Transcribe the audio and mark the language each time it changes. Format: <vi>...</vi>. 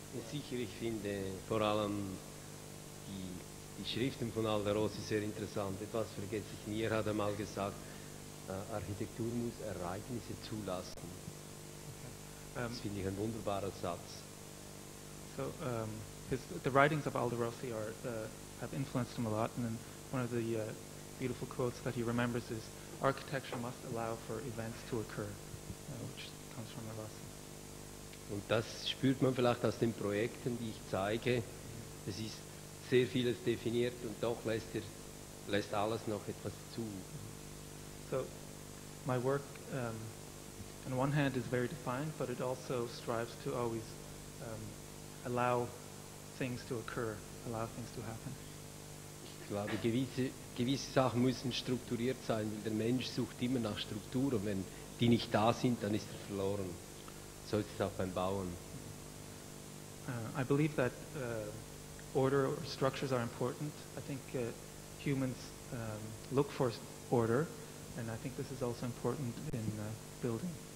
<de>Sicher, ich finde vor allem die die Schriften von Alderosi sehr interessant. Etwas vergesse ich nie. Er hat einmal gesagt, Architektur muss Ereignisse zulassen. Das finde ich ein wunderbarer Satz.</de> <en>So the writings of Alderosi have influenced him a lot, and then one of the beautiful quotes that he remembers is, "Architecture must allow for events to occur," which comes from Alderosi.</en> <de>Und das spürt man vielleicht aus den Projekten, die ich zeige. Es ist sehr vieles definiert und doch lässt alles noch etwas zu.</de> <en>So my work, on one hand, is very defined, but it also strives to always allow things to occur, allow things to happen.</en> <de>Ich glaube, gewisse Sachen müssen strukturiert sein, weil der Mensch sucht immer nach Struktur und wenn die nicht da sind, dann ist er verloren. So ist es auch beim Bauen.</de> <en>I believe that order or structures are important. I think humans look for order, and I think this is also important in building.</en>